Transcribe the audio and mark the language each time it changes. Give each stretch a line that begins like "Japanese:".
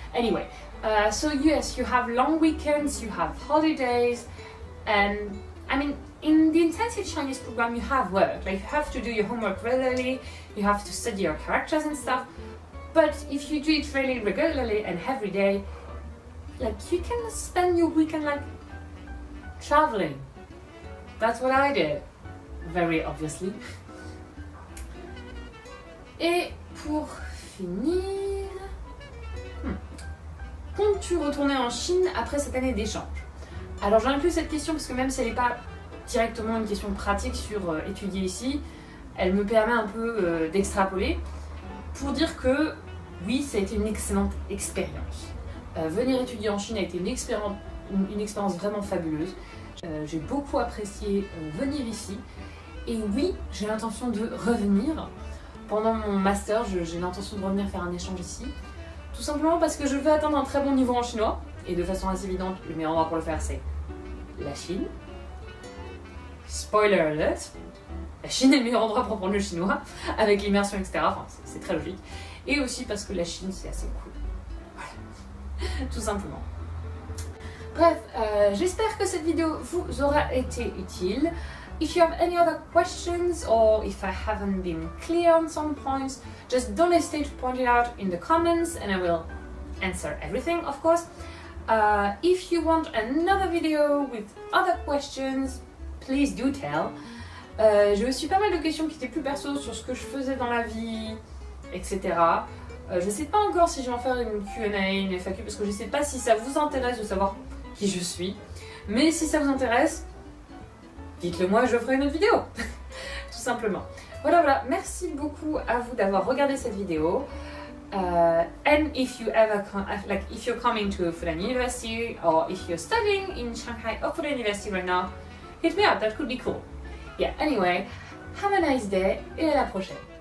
English: Anyway, so yes, you have long weekends, you have holidays, and I mean, in the intensive Chinese program you have work, like you have to do your homework regularly, you have to study your characters and stuff, but if you do it really regularly and every day, like you can spend your weekend like traveling. That's what I did, very obviously.
French: Et pour finir, comptes-tu retourner en Chine après cette année d'échange? Alors j'inclus cette question parce que même si elle n'est pas directement une question pratique sur étudier ici, elle me permet un peu d'extrapoler pour dire que oui, ça a été une excellente expérience. Venir étudier en Chine a été une expérience vraiment fabuleuse. J'ai beaucoup apprécié venir ici, et oui, j'ai l'intention de revenir. Pendant mon master, j'ai l'intention de revenir faire un échange ici, tout simplement parce que je veux atteindre un très bon niveau en chinois, et de façon assez évidente, le meilleur endroit pour le faire c'est la Chine.
English: Spoiler alert,
French: la Chine est le meilleur endroit pour apprendre le chinois, avec l'immersion, etc. Enfin, c'est très logique. Et aussi parce que la Chine, c'est assez cool. Voilà, tout simplement. Bref, j'espère que cette vidéo vous aura été utile.
English: If you have any other questions, or if I haven't been clear on some points, just don't hesitate to point it out in the comments and I will answer everything, of course. If you want another video with other questions, please do tell.
French: J'ai aussi pas mal de questions qui étaient plus perso sur ce que je faisais dans la vie, etc. Je sais pas encore si je vais en faire une Q&A, une FAQ, parce que je sais pas si ça vous intéresse de savoir qui je suis. Mais si ça vous intéresse, dites-le moi, je ferai une autre vidéo. Tout simplement. Voilà, merci beaucoup à vous d'avoir regardé cette vidéo.
English: And if you ever if you're coming to Fudan University, or if you're studying in Shanghai or Fudan University right now, hit me up, that could be cool. Yeah, anyway, have a nice day
French: et à la prochaine.